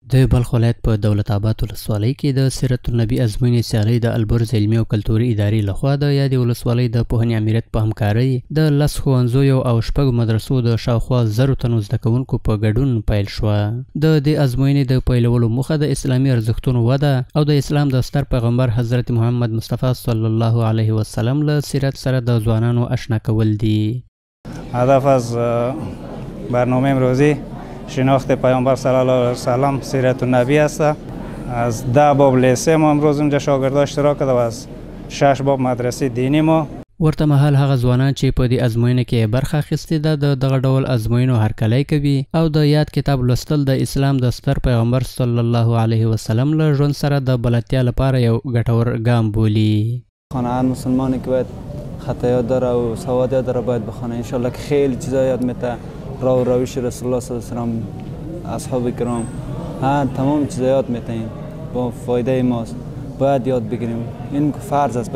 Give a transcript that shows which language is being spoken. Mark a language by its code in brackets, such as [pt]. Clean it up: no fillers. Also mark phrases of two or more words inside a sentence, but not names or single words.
[ps] د بلخ ولایت په دولت آباد ولسوالۍ کې د سیرت النبي ازموینې سیالۍ د البرز علمي او کلتوري ادارې لخوا د یادې ولسوالۍ د پوهنې امریت په همکارۍ د 10 ښوونځیو او 6 مدرسو د شاوخوا 1000 تنو زده کوونکو په ګډون پیل شوه. د دې ازموینې د پیلولو موخه د اسلامي ارزښتونو وده او د اسلام د ستر پیغمبر حضرت محمد مصطفی [ar] صلی الله علیه وسلم [ps] له سیرت سره د ځوانانو آشنا کول دي. [fa] هدف از برنامه امروزی شناخت پیامبر [ar] صلی الله علیه وسلم [fa] سیرت النبی است. از 10 باب لیسه ما امروز اونجا شاگردا اشتراک کرده و از 6 باب مدرسه دینی ما. [ps] ورته مهال هغه ځوانان چې په دې ازموینه کې برخه اخیستې ده د دغه ډول ازموینو هرکلی کوي او د یاد کتاب لوستل د اسلام د ستر پیغمبر [ar] صلی الله علیه وسلم [ps] له ژوند سره د بلدتیا لپاره یو ګټور ګام بولي. [fa] هر مسلمانی که باید خطایات داره و سوادات داره باید بخونه. انشالله که خیلی چیزا یاد میده، راه و روش رسول الله [ar] صلی الله علیه [fa] و اصحاب کرام تمام چیزا یاد میتین با فایده ماست. باید یاد بگیریم. این فرض است.